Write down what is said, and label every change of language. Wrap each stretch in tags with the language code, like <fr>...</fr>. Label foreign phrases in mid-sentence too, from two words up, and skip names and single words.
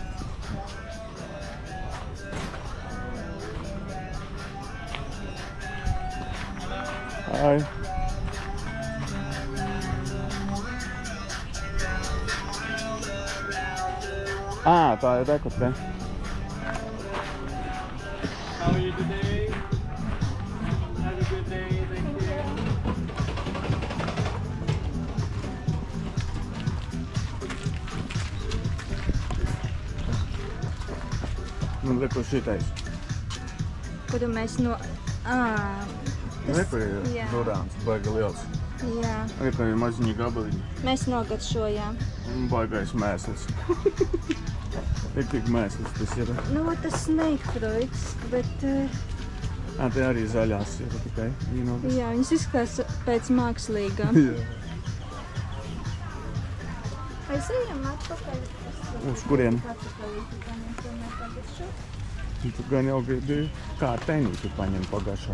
<lv>Hai. Tā ir reku te.</lv> <en>How are you today? Have a good day, thank you.</en> <lv>Nu, reku šitais. Kuru mēs no... Reku ir jā. durāns, baigi liels. Jā. Reku ir maziņi gabaliņi. Mēs nogaršojām. Un baigais mēslis. Tik mēslis tas ir. Nu, tas</lv> <en>snake fruits,</en> <lv>bet... Te arī zaļās ir tikai vīnogas. Jā, viņas izskatās pēc mākslīgām. Jā. Aizejam atpakaļ. Uz kurien? Atpakaļ, tomēr pagaršo. Tu gan jau gribi kārtēnīti paņem pagašā.</lv>